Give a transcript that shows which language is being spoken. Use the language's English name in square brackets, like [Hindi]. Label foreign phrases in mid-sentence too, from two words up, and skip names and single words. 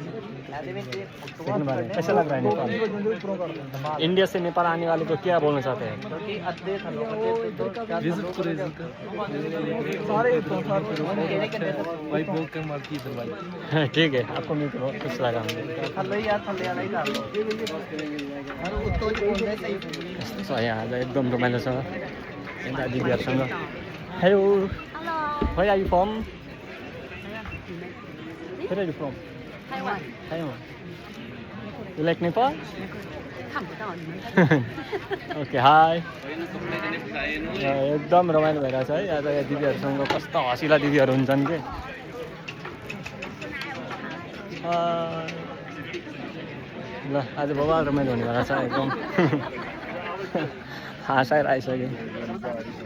[Hindi] सेकंड बार है कैसा लग रहा है नेपाल इंडिया से नेपाल आने वाले को क्या बोलना चाहते हैं ठीक है आपको मिलकर बहुत खुश लगा [Nepali] यहाँ आज एकदम रमाइलो छ दिदीहरूसँग हेलो [English] Where are you from? Where are you from? Taiwan. Taiwan. You like Nepal? Okay, hi. [Nepali] एकदम रमाइलो भइरहेछ है आज यहाँ दिदीहरूसँग कस्तो हँसिला दिदीहरू हुन्छन् कि ल आज बवाल रमाइलो हुनेवाला छ एकदम हाँसाएर आइसक्यो